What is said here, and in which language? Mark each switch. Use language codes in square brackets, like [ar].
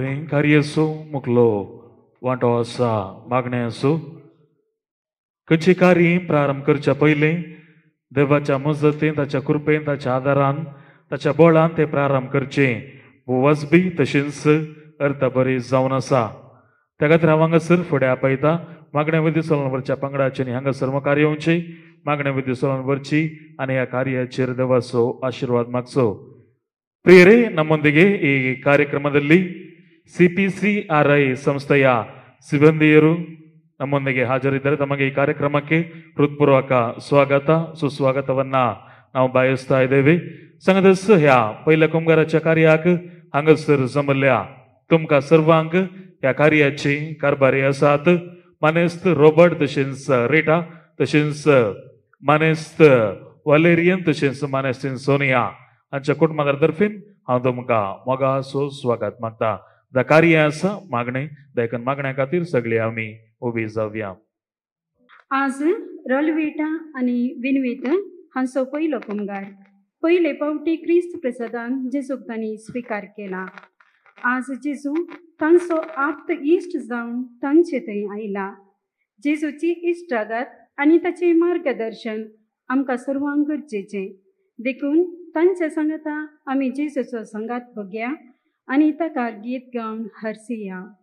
[kok] कार्य असो मुखलो वांटो आसा मागणे असो खंयचे कार्य प्रारंभ करच्या पयले देवाच्या मजतीन ताच्या कृपेन ताच्या आदारान ताच्या बळान ते प्रारंभ करचे वजबी तशेंच अर्थ बरी जावन आसा. त्या खातीर हांव हांगासर फुडें आपयता मागण्या विधी सोलनवरच्या पंगडाचे आनी हांगासर मुखार येवचे मागण्या विधी सोलनवरची आनी ह्या कार्याचेर देवाचो आशिर्वाद मागचो. [kn] ಪ್ರಿಯರೇ ನಮ್ಮೊಂದಿಗೆ ಈ ಕಾರ್ಯಕ್ರಮದಲ್ಲಿ CPCRI ಸಂಸ್ಥೆಯ ಸಿಬ್ಬಂದಿಯರು ನಮ್ಮೊಂದಿಗೆ ಹಾಜರಿದ್ದರೆ ತಮಗೆ ಈ ಕಾರ್ಯಕ್ರಮಕ್ಕೆ ಹೃತ್ಪೂರ್ವಕ ಸ್ವಾಗತ ಸುಸ್ವಾಗತವನ್ನ ನಾವು ಬಯಸ್ತಾ ಇದ್ದೇವೆ. [kok] संगदस ह्या पहिल्या कामगाराच्या कार्याक हांगासर जमल्या तुमकां सर्वांक ह्या कार्याची कारभारी आसात मानेस्त रॉबर्ट तशेंच रेटा तशेंच मानेस्त वलेरियन तशेंच मानेस्तीन सोनिया हांच्या कुटुंबाकार तर्फेन हांव तुमकां मोगासो स्वागत मागता. द कार्य आसा मागणे देखून मागण्या खातीर सगळीं आमी उबी जावया. आज रलवेटा आणि विनवेत हांचो पयलो कामगार पहिले पावटी क्रिस्त प्रसादान जेजूक तांणी स्विकार केला. आज जेजू तांचो आप्त इश्ट जावन तांचे थंय आयला. जेजूची इश्टागत आनी ताचे मार्गदर्शन आमकां सर्वांक गरजेचें. देखून तांच्या सांगाता आमी जेजूचो संगात बघया आनी ताका गीत गावन हरसिया.